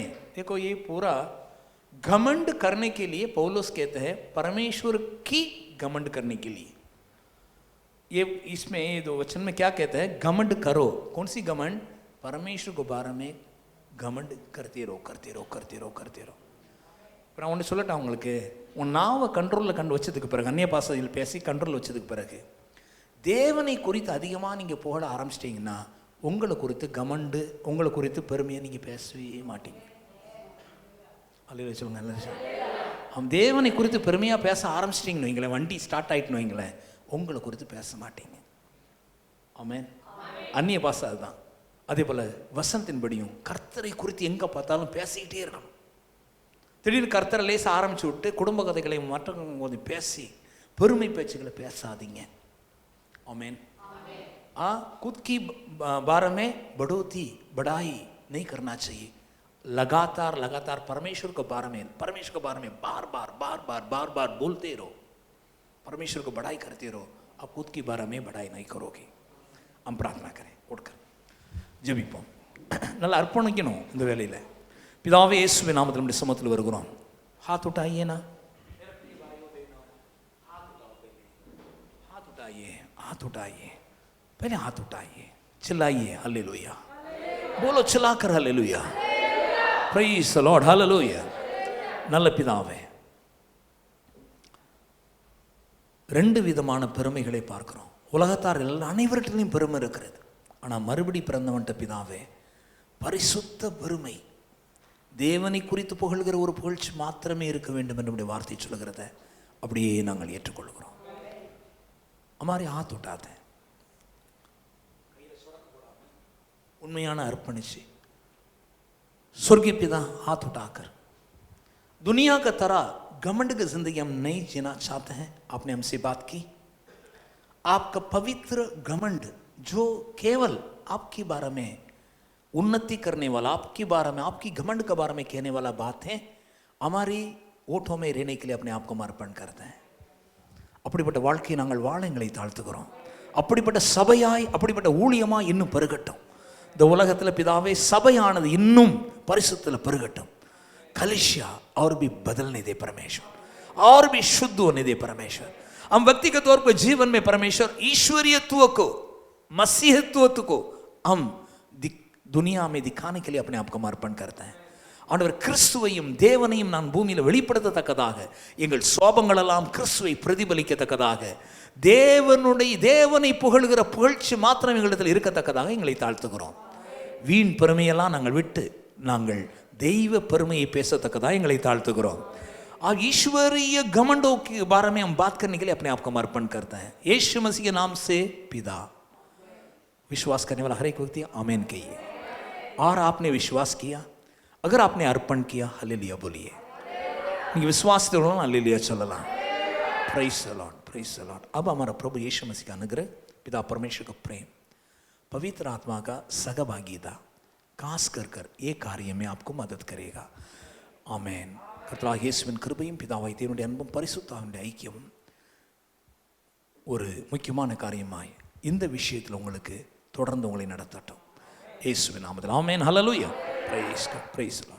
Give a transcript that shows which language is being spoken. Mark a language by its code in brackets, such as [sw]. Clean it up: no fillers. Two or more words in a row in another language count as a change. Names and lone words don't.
[hi] देखो, ये पूरा घमंड करने के लिए पौलुस कहते हैं परमेश्वर की घमंड करने के लिए. ये इसमें ये 2 वचन में क्या कहते हैं? घमंड करो. कौन सी घमंड? परमेश्वर के बारे में घमंड करते रहो. [ta] அப்புறம் ஒன்று சொல்லட்டா உங்களுக்கு, உன் நாவை கண்ட்ரோலில் வச்சதுக்கு பிறகு, அந்நிய பாஷையில் பேசி கண்ட்ரோல் வச்சதுக்கு பிறகு தேவனை குறித்து அதிகமாக நீங்கள் புகழ ஆரம்பிச்சிட்டிங்கன்னா உங்களை குறித்து கமண்டு, உங்களை குறித்து பெருமையை நீங்கள் பேசவே மாட்டீங்க. அல்லேலூயா சொல்லுங்க. நல்ல அவன் தேவனை குறித்து பெருமையாக பேச ஆரம்பிச்சிட்டிங்கன்னு வைங்களேன், வண்டி ஸ்டார்ட் ஆகிட்டுன்னு வைங்களேன், உங்களை குறித்து பேச மாட்டீங்க. ஆமென். அந்நிய பாஷை அதுதான். அதே போல் வசனத்தின்படியும் கர்த்தரை குறித்து எங்கே பார்த்தாலும் பேசிக்கிட்டே இருக்கணும். திடீர்னு கர்த்தரை லேச ஆரம்பிச்சு விட்டு குடும்ப கதைகளை மற்றவங்க பேசி பெருமை பேச்சுகளை பேசாதீங்க. ஆமென். [hi] खुद की बारे में बढ़ाई नहीं करना चाहिए. लगातार परमेश्वर के बारे में बार बोलते रहो, परमेश्वर को बढ़ाई करते रहो. आप खुद की बारे में बढ़ाई नहीं करोगे. हम प्रार्थना करें, उठकर ஜெபிப்போம். [ta] நல்லா அர்ப்பணிக்கணும் இந்த வேலையில். பிதாவே இயேசுவின் நாமத்தில் நம்முடைய சமூகத்தில் வருகிறோம். [hi] हाथ उठाइए ना, हाथ उठाइए, पहले हाथ उठाइए, चिल्लाइए हालेलुया. बोलो चिल्लाकर हालेलुया, [en] Praise the Lord, [hi] हालेलुया. [ta] நல்ல பிதாவே, ரெண்டு விதமான பெருமைகளை பார்க்கிறோம். உலகத்தார் அனைவர்கிட்டையும் பெருமை இருக்கிறது. ஆனால் மறுபடி பிறந்தவன்ட்ட பிதாவே, பரிசுத்த பெருமை, தேவனை குறித்து புகழ்கிற ஒரு புகழ்ச்சி மாத்திரமே இருக்க வேண்டும் என்று வார்த்தை சொல்கிறத அப்படியே நாங்கள் ஏற்றுக்கொள்கிறோம். [hi] हमारे हाथ उठाते हैं, उन्मयाना अर्पणिसे स्वर्गीय पिता हाथ उठाकर, दुनिया का तरह घमंड की जिंदगी हम नहीं जीना चाहते हैं. आपने हमसे बात की, आपका पवित्र घमंड जो केवल आपके बारे में उन्नति करने वाला, आपके बारे में, आपकी घमंड के बारे में कहने वाला बात है, हमारी ओठों में रहने के लिए अपने आप को अर्पण करते हैं. [ta] அப்படிப்பட்ட வாழ்க்கையை நாங்கள் வாழ எங்களை தாழ்த்துகிறோம். அப்படிப்பட்ட சபையாய், அப்படிப்பட்ட ஊழியமாய் இன்னும் பெருகட்டும். இந்த உலகத்தில் பிதாவே, சபையானது இன்னும் பரிசுத்தில் பெருகட்டும். [hi] कलिशिया और भी बदलने दे परमेश्वर, और भी शुद्ध होने दे परमेश्वर. हम व्यक्तिगत तौर पर जीवन में परमेश्वर ईश्वरीयत्व को, मसीहत्व को हम दुनिया में दिखाने के लिए अपने आप को अर्पण करते हैं. [ta] ஆண்டவர், கிறிஸ்துவையும் தேவனையும் நான் பூமியில் வெளிப்படுத்தத்தக்கதாக, எங்கள் சோபங்கள் எல்லாம் கிறிஸ்துவை பிரதிபலிக்கத்தக்கதாக, தேவனை புகழ்கிற புகழ்ச்சி மாத்திரம் எங்களிடத்தில் இருக்கத்தக்கதாக எங்களை தாழ்த்துகிறோம். வீண் பெருமையெல்லாம் நாங்கள் விட்டு நாங்கள் தெய்வ பெருமையை பேசத்தக்கதாக எங்களை தாழ்த்துகிறோம். [hi] ईश्वरीय घमंडों के बारे में हम बात करने के लिए अपने आप को अर्पण करते हैं. यीशु मसीह के नाम से पिता. विश्वास करने वाला हर एक व्यक्ति आमीन कहिए. और आपने विश्वास किया, अगर आपने अर्पण किया, हालेलुया बोलिए. विश्वास तो हालेलुया चलला. [en] Praise the Lord, Praise the Lord. [hi] अब हमारा प्रभु यीशु मसीह का अनुग्रह, पिता परमेश्वर का प्रेम, पवित्र आत्मा का सहभागिता खास कर ये कार्य में आपको मदद करेगा. आमेन. [ta] கர்த்தராகிய இயேசுவின் கிருபையும் பிதாவாகிய தேவனுடைய அன்பும் பரிசுத்தாவினுடைய ஐக்கியமும் ஒரு முக்கியமான காரியமாய் இந்த விஷயத்தில் உங்களுக்கு தொடர்ந்து உங்களை நடத்தட்டும். இயேசுவின் நாமத்தில் ஆமென். ஹல்லேலூயா. [en] Praise God, Praise the Lord.